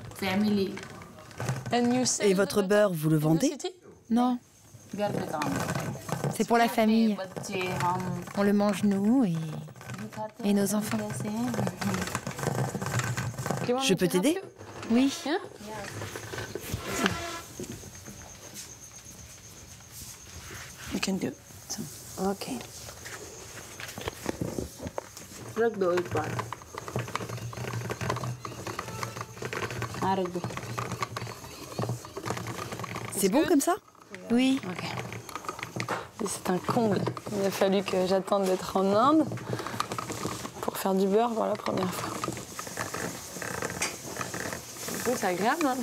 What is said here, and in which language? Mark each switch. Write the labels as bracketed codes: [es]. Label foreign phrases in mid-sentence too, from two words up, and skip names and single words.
[fr] Et votre beurre, vous le vendez? Non. C'est pour la famille. On le mange nous et nos enfants. Je peux t'aider? Oui. [en] You can do it. [hi] Ok. रख दो एक बार. हाँ रख दो. [fr] C'est bon comme ça? Oui. Ok. C'est un comble. Il a fallu que j'attende d'être en Inde pour faire du beurre pour la première fois. C'est agréable, hein?